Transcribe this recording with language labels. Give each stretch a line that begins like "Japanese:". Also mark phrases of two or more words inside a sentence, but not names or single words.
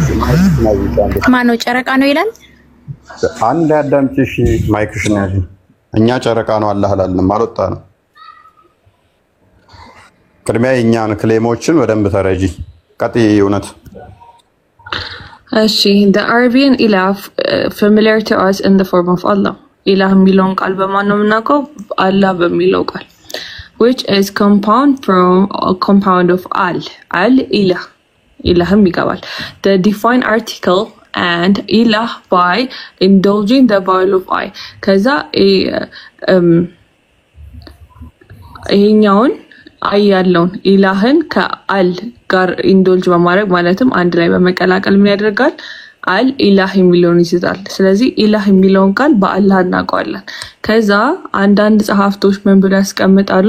Amharic: ማን ነው ጨረቃ ነው ይላል? አንድ አዳምጪ ማይክሽን ያዥ። እኛ ጨረቃ ነው አላህ አላልንም አልወጣንም። ቅድሚያ የእኛን ክሌሞችን በደንብ ተረጂ። ቀጥይ እውነት
English: እሺ the Arabian ilah familiar to us in the form of Allah.
Amharic: ኢላህ የሚለውን ቃል በማን ነው የምናውቀው? አላህ በሚለው ቃል
English: which is compound of al ilah
Amharic: ኢላህም ይገባል።
English: the define article and ilah by indulging the vowel of I
Amharic: ከዛ ይሄኛውን አይ ያለውን ኢላህን ከአል ጋር ኢንዶልጅ በማድረግ ማለትም አንድ ላይ በመቀላቀል ምን ያደርጋል? አል ኢላህ የሚለውን ይይዛል። ስለዚህ ኢላህ የሚለውን ቃል በአላህ እናውቀዋለን። ከዛ አንዳንድ ጸሐፍቶች ምን ብለው ያስቀምጣሉ?